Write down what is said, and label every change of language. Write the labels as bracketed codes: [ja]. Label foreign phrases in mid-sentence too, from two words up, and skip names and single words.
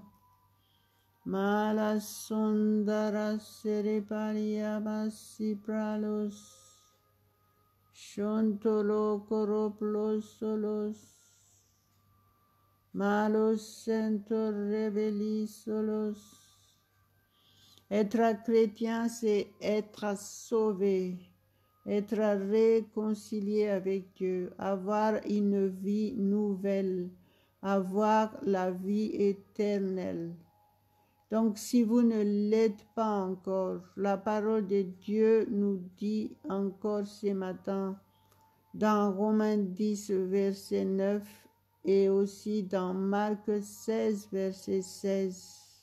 [fr] Malas sondaras sere paliabas sipralos. Chontolo coroplos solos, malos sentor rebellis solos. Être chrétien, c'est être sauvé, être réconcilié avec Dieu, avoir une vie nouvelle, avoir la vie éternelle. Donc, si vous ne l'êtes pas encore, la parole de Dieu nous dit encore ce matin, dans Romains 10, verset 9, et aussi dans Marc 16, verset 16.